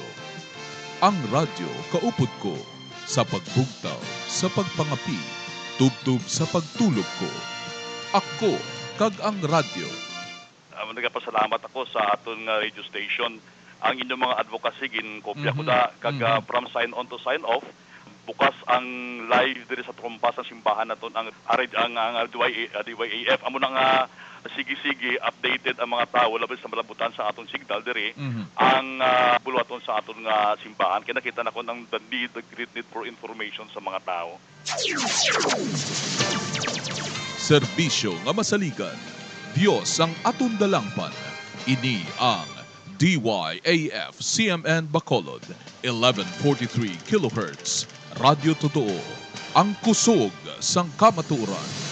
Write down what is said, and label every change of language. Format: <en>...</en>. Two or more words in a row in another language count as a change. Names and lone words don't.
<hil>Ang radyo kaupod ko sa pagbugtaw, sa pagpangapi, tubtub sa pagtulog ko. Ako kag ang radyo. Nagapasalamat ako sa aton nga</hil> <en>radio station.</en> <hil>Ang inyong mga advocacy gin kopya ko da kag</hil> <en>from sign on to sign off</en> <hil>bukas ang live diri sa trompas ng simbahan naton ang DYAF amo na nga sige-sige updated ang mga tao labi sa malabutan sa aton signal diri ang buluhaton sa aton nga simbahan kaya nakita na ko ng</hil> <en>the great need for information</en> <hil>sa mga tao. Serbisyo nga masaligan, Dios ang aton dalangpan. Ini ang DYAF CMN Bacolod 1143 kHz Radyo Totoo, ang kusog sang kamaturan.</hil>